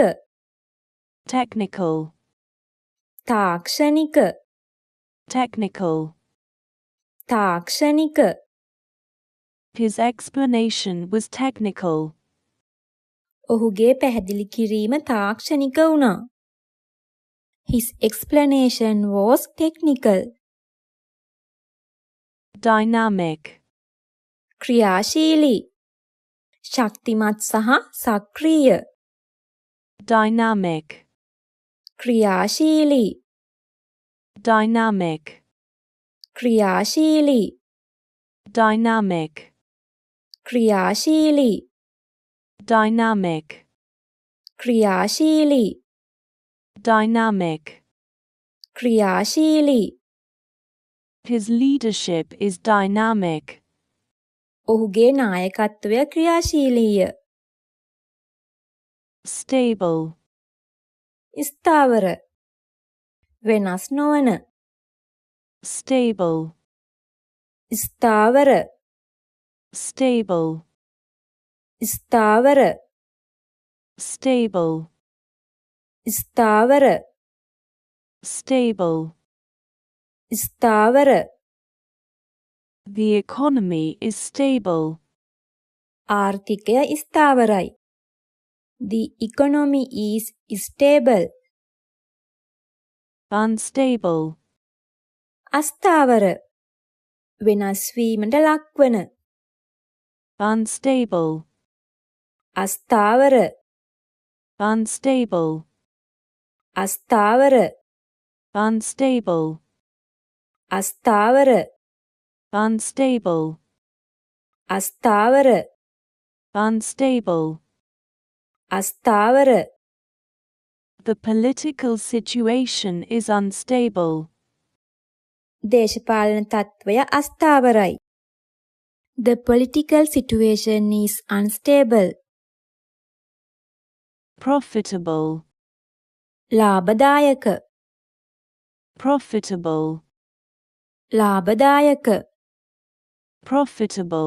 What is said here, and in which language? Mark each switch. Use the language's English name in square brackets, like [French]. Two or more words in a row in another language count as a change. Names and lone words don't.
[English] technical, [Sinhala] තාක්ෂණික. [English] technical. [Sinhala] තාක්ෂණික. [English] His explanation was technical. [Sinhala] ඔහුගේ පැහැදිලි කිරීම තාක්ෂණික වුණා. His explanation was technical. [English] Dynamic, [Sinhala] ක්‍රියාශීලී. ශක්තිමත් සහ සක්‍රීය. [English] dynamic, [Sinhala] ක්‍රියාශීලී. [English] dynamic, [Sinhala] ක්‍රියාශීලී. [English] dynamic, [Sinhala] ක්‍රියාශීලී. [English] dynamic, [Sinhala] ක්‍රියාශීලී. [English] dynamic. [Sinhala] ක්‍රියාශීලී. [English] His leadership is dynamic. [Sinhala] ඔහුගේ නායකත්වය ක්‍රියාශීලීය. [English] Stable, [Sinhala] ස්ථාවර. වෙනස් නොවන. [English] stable, [Sinhala] ස්ථාවර. [English] stable, [Sinhala] ස්ථාවර. [English] stable, [Sinhala] ස්ථාවර. [English] stable. [Sinhala] ස්ථාවර. [English] The economy is stable. [Sinhala] ආර්ථිකය ස්ථාවරයි. [English] The economy is stable. Unstable, [Sinhala] අස්ථාවර. වෙනස් වීමට ලක්වන. [English] unstable, [Sinhala] අස්ථාවර. [English] unstable, [Sinhala] අස්ථාවර. [English] unstable, [Sinhala] අස්ථාවර. [English] unstable, [Sinhala] අස්ථාවර. [English] unstable. [Sinhala] අස්ථාවර. [English] The political situation is unstable. [Sinhala] දේශපාලන තත්ත්වය අස්ථාවරයි. [English] The political situation is unstable. Profitable, [Sinhala] ලාභදායක. [English] profitable, [Sinhala] ලාභදායක. [English] profitable,